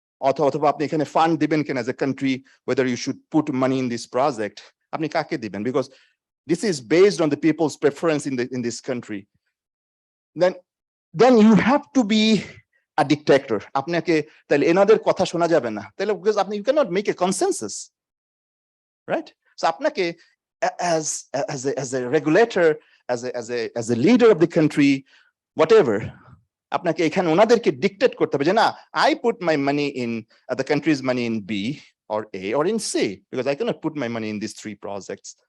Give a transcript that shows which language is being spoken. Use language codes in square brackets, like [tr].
[bn] অথবা আপনি এখানে ফান্ড দিবেন কেন [en] as a country, whether you should put money in this project. [bn] আপনি কাকে দিবেন? [en] Because this is based on the people's preference in this country. Then you have to be a dictator. [bn] আপনাকে তাহলে এনাদের কথা শোনা যাবে না, তাহলে because আপনি [en] you cannot make a consensus, right? So আপনাকে as a regulator, as a leader of the country, whatever, [bn] আপনাকে এখানে ওনাদেরকে ডিকটেট করতে হবে যে না, [en] I put my money in the country's money in B or A or in C because I cannot put my money in these three projects.